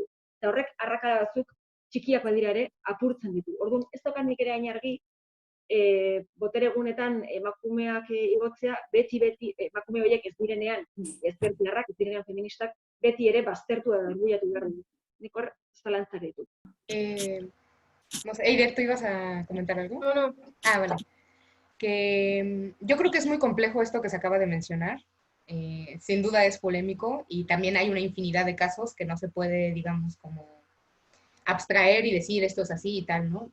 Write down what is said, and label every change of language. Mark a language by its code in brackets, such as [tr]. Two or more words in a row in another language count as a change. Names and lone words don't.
[eu] Eta horrek arrakala batzuk txikiak badira ere apurtzen ditu. Orduan, ez daukat nik ere hain argi, botere egunetan emakumeak igotzea, beti emakume horiek ez direnean, ezkertiarrak, ez direnean feministak, beti ere baztertu da orgullatu behar du. Nik hor zalantzak ditu. [es] No sé, Eider, ¿tú ibas a comentar algo? No. Ah, vale. Que yo creo que es muy complejo esto que se acaba de mencionar. Sin duda es polémico y también hay una infinidad de casos que no se puede, digamos, como abstraer y decir esto es así y tal, ¿no?